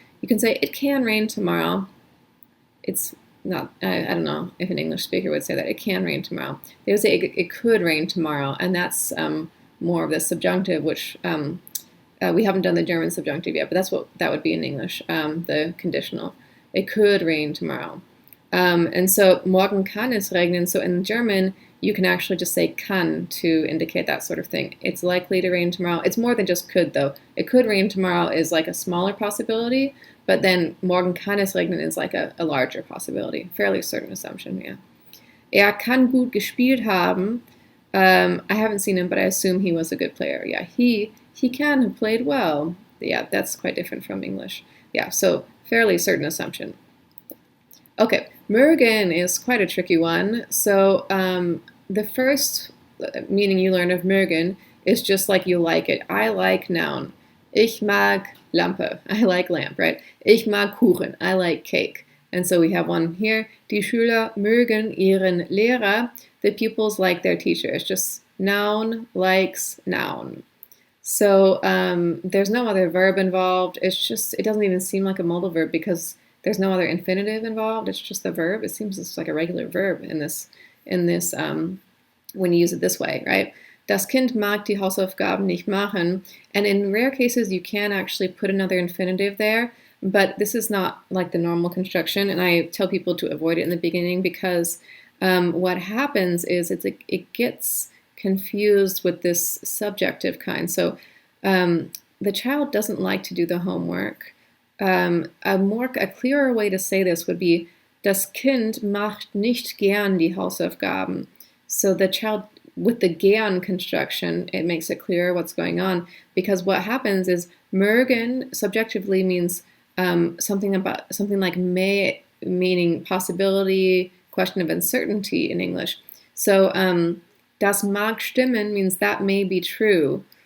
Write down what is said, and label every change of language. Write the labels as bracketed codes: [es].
[en] You can say it can rain tomorrow. It's not, I don't know if an English speaker would say that. It can rain tomorrow. They would say it could rain tomorrow, and that's more of the subjunctive, which we haven't done the German subjunctive yet, but that's what that would be in English, the conditional. It could rain tomorrow. And so [de] morgen kann es regnen. [en] So in German, you can actually just say kann to indicate that sort of thing. It's likely to rain tomorrow. It's more than just could, though. It could rain tomorrow is like a smaller possibility, but then [de] morgen kann es regnen [en] is like a larger possibility. Fairly certain assumption, yeah. [de] Er kann gut gespielt haben. [en] I haven't seen him, but I assume he was a good player. Yeah, he can have played well. Yeah, that's quite different from English. Yeah, so fairly certain assumption. Okay, mögen is quite a tricky one. So the first meaning you learn of mögen is just like you like it. I like noun. [de] Ich mag Lampe. [en] I like lamp, right? [de] Ich mag Kuchen. [en] I like cake. And so we have one here. [de] Die Schüler mögen ihren Lehrer. [en] the pupils like their teacher. It's just noun likes noun. So there's no other verb involved. It doesn't even seem like a modal verb because there's no other infinitive involved. It's just the verb. It seems just like a regular verb in this when you use it this way, right? [de] Das Kind mag die Hausaufgaben nicht machen. [en] And in rare cases, you can actually put another infinitive there, but this is not like the normal construction. And I tell people to avoid it in the beginning because what happens is it gets confused with this subjective kind. So the child doesn't like to do the homework. A clearer way to say this would be, [de] das Kind macht nicht gern die Hausaufgaben. [en] So the child, with the gern construction, it makes it clearer what's going on, because what happens is mögen subjectively means something like may, meaning possibility, question of uncertainty in English. So [de] das mag stimmen [en] means that may be true.